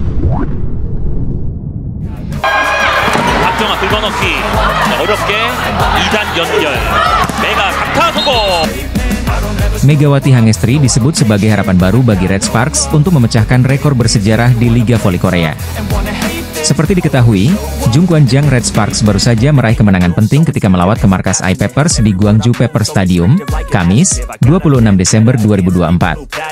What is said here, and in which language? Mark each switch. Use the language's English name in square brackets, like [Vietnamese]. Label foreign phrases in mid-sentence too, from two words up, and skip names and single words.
[Korean] 박정아 긁어넣기 어렵게 2단 연결 메가 강타 성공. [Indonesian] Megawati Hangestri disebut sebagai harapan baru bagi Red Sparks untuk memecahkan rekor bersejarah di Liga Voli Korea. Seperti diketahui, Jungkwanjang Red Sparks baru saja meraih kemenangan penting ketika melawat ke markas I-Pepers di Gwangju Pepper Stadium, Kamis, 26 Desember 2024.